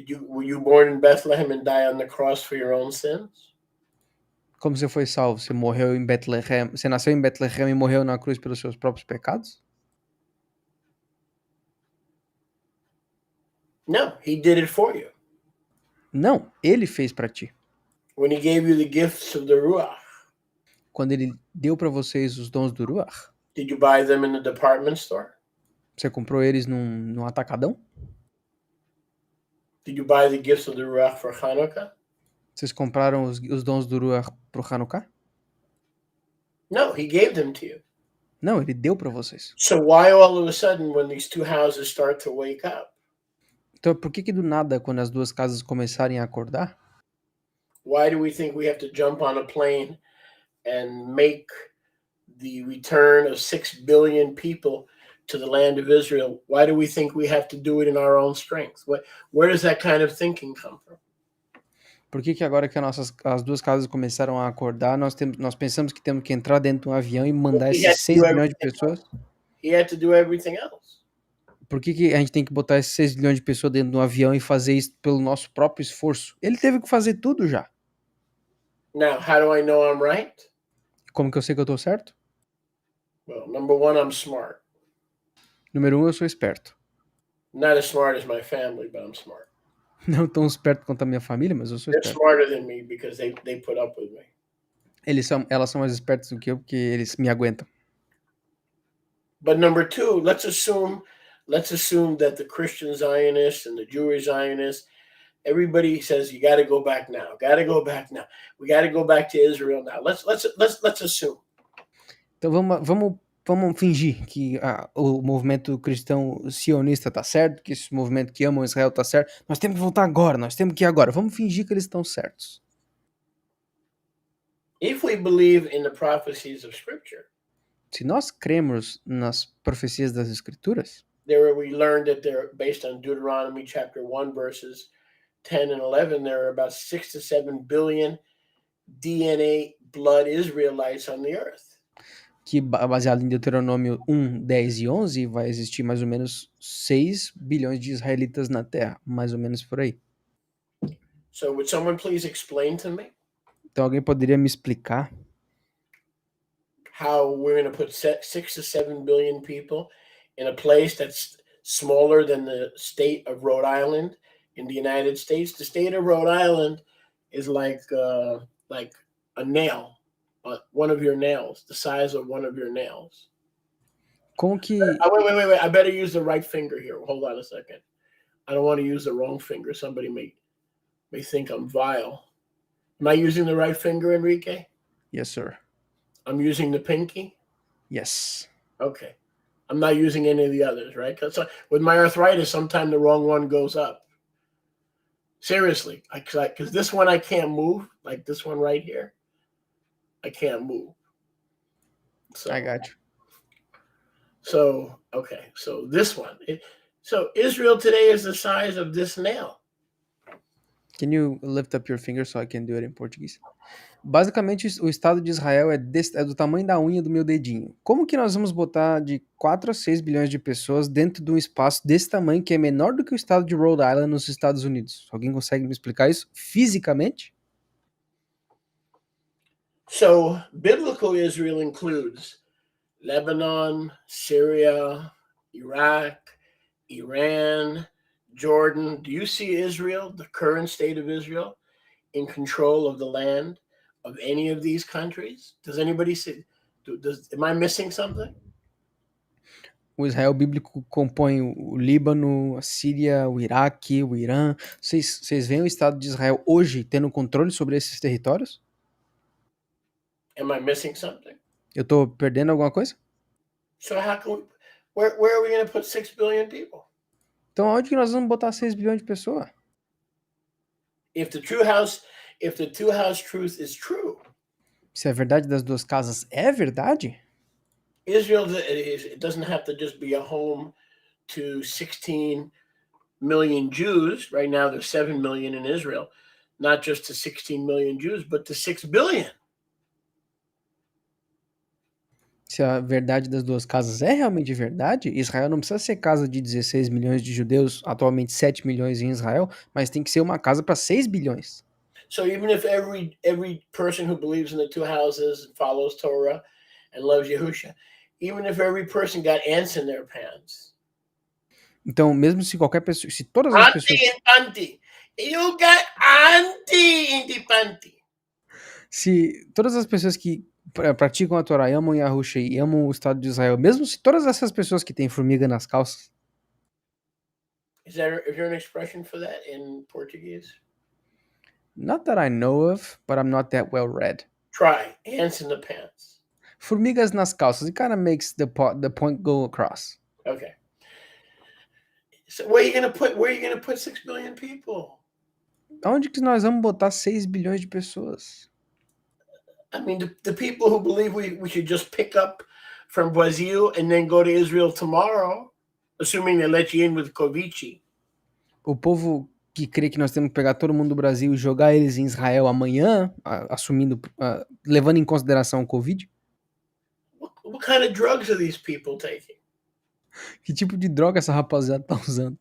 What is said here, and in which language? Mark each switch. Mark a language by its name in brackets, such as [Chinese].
[English] Were you born in Bethlehem and die on the cross for your own sins? [Portuguese] Como você foi salvo? Você morreu em Betlehem? Você nasceu em Betlehem e morreu na cruz pelos seus próprios pecados? [English] No, he did it for you. [Portuguese] Não, ele fez para ti. [English] When he gave you the gifts of the Ruach. [Portuguese] Quando ele deu para vocês os dons do Ruach. [English] Did you buy them in the department store? [Portuguese] Você comprou eles num atacadão? [English] Did you buy the gifts of the Ruach for Hanukkah? [Portuguese] Vocês compraram os dons do Ruach pro Hanukkah? [English] No, he gave them to you. [Portuguese] Não, ele deu para vocês. [English] So why all of a sudden when these two houses start to wake up? [Portuguese] Então por que do nada, quando as duas casas começarem a acordar? [English] Why do we think we have to jump on a plane and make the return of 6 billion people to the land of Israel? Why do we think we have to do it in our own strength? Where does that kind of thinking come from? [Portuguese] Por que agora que as duas casas começaram a acordar, nós pensamos que temos que entrar dentro de um avião e mandar esses 6 bilhões de pessoas? [English] He had to do everything else. [Portuguese] Por que a gente tem que botar esses 6 bilhões de pessoas dentro de um avião e fazer isso pelo nosso próprio esforço? Ele teve que fazer tudo já. [English] Now, how do I know I'm right? [Portuguese] Como que eu sei que eu tô certo? [English] Well, number one, I'm smart. [Portuguese] Número 1, eu sou esperto. [English] Not as smart as my family, but I'm smart. [Portuguese] Não tão esperto quanto a minha família, mas eu sou [English] They're [Portuguese] esperto. [English] smarter than me because they put up with me. [Portuguese] Elas são mais espertas do que eu, porque eles me aguentam. [English] But number two, let's assume that the Christian Zionists and the Jewish Zionists, everybody says you got to go back now. Got to go back now. We got to go back to Israel now. Let's assume. [Portuguese] Então vamos fingir que o movimento cristão sionista tá certo, que esse movimento que ama Israel tá certo. Nós temos que voltar agora, nós temos que ir agora. Vamos fingir que eles estão certos. [English] If we believe in the prophecies of Scripture, [Portuguese] se nós cremos nas profecias das Escrituras, [English] we learned that they're based on Deuteronomy chapter 1 verses 10 and 11, there are about 6 to 7 billion DNA blood Israelites on the earth. [Portuguese] Que baseado em Deuteronômio 1, 10 e 11, vai existir mais ou menos 6 bilhões de israelitas na Terra, mais ou menos por aí. [English] So would someone please explain to me? [Portuguese] Então alguém poderia me explicar? [English] how we're going to put 6 to 7 billion people in a place that's smaller than the state of Rhode Island in the United States. The state of Rhode Island is like a nail, one of your nails, the size of one of your nails. [Portuguese] Como que. [English] Wait. I better use the right finger here. Hold on a second. I don't want to use the wrong finger. Somebody may think I'm vile. Am I using the right finger, Enrique? Yes, sir. I'm using the pinky? Yes. Okay. I'm not using any of the others, right? Because with my arthritis, sometimes the wrong one goes up. Seriously. Because this one I can't move, like this one right here. I can't move. So, I got you. So, okay. So this one. So Israel today is the size of this nail. Can you lift up your finger so I can do it in Portuguese? [Portuguese] Basicamente, o Estado de Israel é do tamanho da unha do meu dedinho. Como que nós vamos botar de 4 a 6 bilhões de pessoas dentro de um espaço desse tamanho que é menor do que o estado de Rhode Island nos Estados Unidos? Alguém consegue me explicar isso fisicamente? [English] So biblical Israel includes Lebanon, Syria, Iraq, Iran, Jordan. Do you see Israel, the current state of Israel, in control of the land of any of these countries? Does anybody see? Am I missing something? [Portuguese] O Israel bíblico compõe o Líbano, a Síria, o Iraque, o Irã. Vocês veem o Estado de Israel hoje tendo controle sobre esses territórios? [English] Am I missing something? [Portuguese] Eu tô perdendo alguma coisa? [English] So how can where are we going to put 6 billion people? [Portuguese] Então onde que nós vamos botar 6 bilhões de pessoas? [English] If the two-house truth is true, [Portuguese] Se a verdade das duas casas é verdade, [English] Israel, it doesn't have to just be a home to 16 million Jews. Right now, there's 7 million in Israel, not just to 16 million Jews, but to 6 billion. [Portuguese] se a verdade das duas casas é realmente verdade, Israel não precisa ser casa de 16 milhões de judeus, atualmente 7 milhões em Israel, mas tem que ser uma casa para 6 bilhões. [English] So even if every person who believes in the two houses, follows Torah, and loves Yahusha, even if every person got ants in their pants. [Portuguese] Então, mesmo se qualquer pessoa, se todas as pessoas, [English] Panty. You got anti in the panty. [Portuguese] se todas as pessoas que praticam a Torá, amam Yahusha e amam o Estado de Israel, mesmo se todas essas pessoas que têm formiga nas calças, [English] Is there an expression for that in Portuguese? not that I know of, but I'm not that well read. Try ants in the pants. [Portuguese] Formigas nas calças, [English] it kind of makes the point go across. Okay. So where are you gonna put 6 billion people? [Portuguese] Aonde que nós vamos botar 6 bilhões de pessoas? [English] I mean, the people who believe we should just pick up from Brazil and then go to Israel tomorrow, assuming they let you in with Covid. [Portuguese] O povo que crê que nós temos que pegar todo mundo do Brasil e jogar eles em Israel amanhã, assumindo, levando em consideração o Covid? [English] What kind of drugs are these people taking? [Portuguese] Que tipo de droga essa rapaziada tá usando?